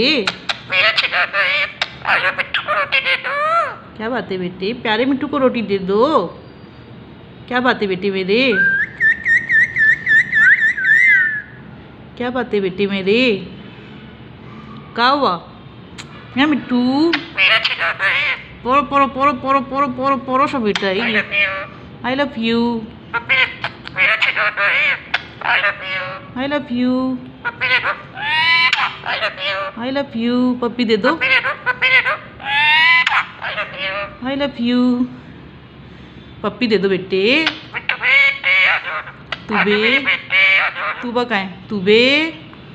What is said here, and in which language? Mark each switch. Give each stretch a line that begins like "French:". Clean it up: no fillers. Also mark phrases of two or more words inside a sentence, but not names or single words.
Hindi: मेरा चिल्लाता है। आजा मिठू को रोटी दे दो। क्या बात है बेटे, प्यारे मिठू को रोटी दे दो। क्या बात है बेटे मेरे। क्या बात है बेटे मेरे। क्या हुआ। या मिठू। मेरा चिल्लाता है। पोरो पोरो पोरो पोरो पोरो पोरो पोरो सा बेटा है
English: I
Hindi: ये।
English: love you। I love you.
Hindi: मेरा चिल्लाता है।
English: I love you। I love you.
Hindi: मेरे दो।
English: I love you। I love you.
Hindi: पप्पी दे दो। मेरे दो। मेरे दो।
English: I love you। I love you.
Hindi: पप्पी दे दो बेटे। मिठू बेटे, आजा। तू आजा बे। मेरे बेटे, आजा। तू बा का है तू बे।